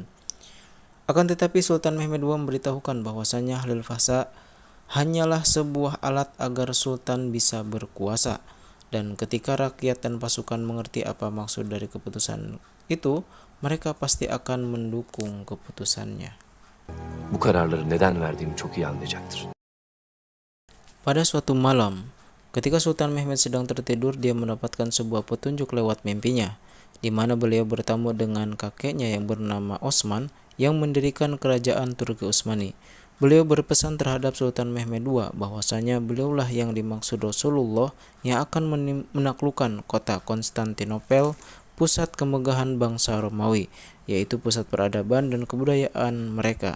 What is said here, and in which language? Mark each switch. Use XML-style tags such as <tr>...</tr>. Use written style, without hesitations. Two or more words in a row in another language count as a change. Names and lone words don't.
<id>Akan tetapi Sultan Mehmed II memberitahukan bahwasanya Halil Fasa hanyalah sebuah alat agar Sultan bisa berkuasa, dan ketika rakyat dan pasukan mengerti apa maksud dari keputusan itu, mereka pasti akan mendukung keputusannya.</id> <tr>Bu kararları neden verdiğimi çok iyi anlayacaktır.</tr> <id>Pada suatu malam, ketika Sultan Mehmed sedang tertidur, dia mendapatkan sebuah petunjuk lewat mimpinya, di mana beliau bertemu dengan kakeknya yang bernama Osman yang mendirikan kerajaan Turki Utsmani. Beliau berpesan terhadap Sultan Mehmed II bahwasanya beliaulah yang dimaksud Rasulullah yang akan menaklukkan kota Konstantinopel, pusat kemegahan bangsa Romawi, yaitu pusat peradaban dan kebudayaan mereka.</id>